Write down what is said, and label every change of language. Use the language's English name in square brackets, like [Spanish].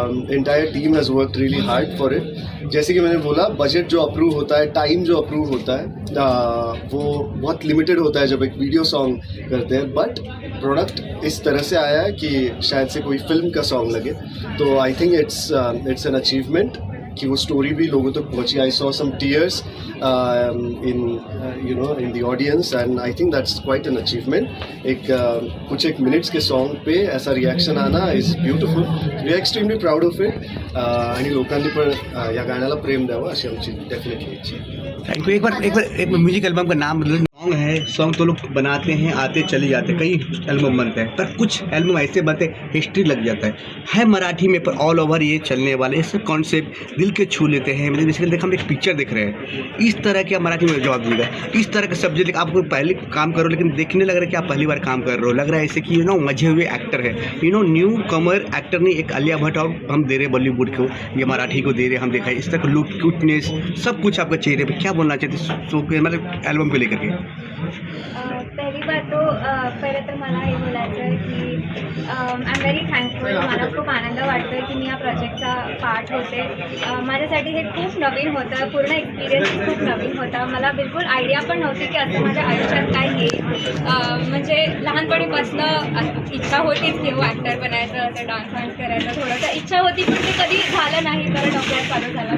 [English] Entire team has work really hard for it. [Hindi] जैसे कि मैंने बोला, बजट जो अप्रूव होता है, टाइम जो अप्रूव होता है, वो बहुत लिमिटेड होता है जब एक वीडियो सॉन्ग करते हैं, बट प्रोडक्ट इस तरह से आया है कि शायद से कोई फिल्म का सॉन्ग लगे। तो [English] I think it's an achievement [Hindi] कि वो स्टोरी भी लोगों तक पहुंची। [English] I saw some tears in the audience and I think that's quite an achievement. [Hindi] कुछ एक मिनिट्स के सॉन्ग पे ऐसा रिॲक्शन आना [English] Is beautiful. We are extremely proud of it [Marathi] आणि लोकांनी पण या गाण्याला प्रेम द्यावं अशी आमची डेफिनेटली इच्छा आहे। [English] Thank you. [Hindi] एक म्यूजिक एल्बम का नाम मतलब सॉन्ग है, सॉन्ग तो लोग बनाते हैं, आते चले जाते, कई एल्बम बनते हैं, पर कुछ एल्बम ऐसे बनते हैं हिस्ट्री लग जाता है मराठी में, पर ऑल ओवर ये चलने वाले ऐसे कॉन्सेप्ट दिल के छू लेते हैं। मतलब बेसिकली देखो, हम एक पिक्चर देख रहे हैं, इस तरह के आप मराठी में जवाब दीजिएगा, इस तरह के सब्जेक्ट आपको पहले काम करो, लेकिन देखने लग रहा है कि आप पहली बार काम कर रहे हो, लग रहा है ऐसे कि मजे हुए एक्टर है, न्यू कमर एक्टर नहीं, एक आलिया भट्ट और हम दे रहे बॉलीवुड को, ये मराठी को दे रहे हम, देखा इस तरह का लुक, क्यूटनेस, सब कुछ आपके चेहरे पे। क्या बोलना चाहते सो मतलब एल्बम को लेकर के? [Marathi] पहिली बात तो पहिलं तर मला हे बोलायचं आहे की [English] I am very thankful. [Marathi] मला खूप आनंद वाटतो आहे की मी या प्रोजेक्टचा पार्ट होते. माझ्यासाठी हे खूप नवीन होतं, पूर्ण एक्सपिरियन्स खूप नवीन होता. मला बिलकुल आयडिया पण नव्हती की असं माझ्या आयुष्यात काय येईल. म्हणजे लहानपणीपासून इच्छा होतीच की हो ॲक्टर बनायचं, असं डान्स वान्स करायचं, थोडंसं इच्छा होती, पण ते कधी झालं नाही, कारण अभ्यास चालू झाला.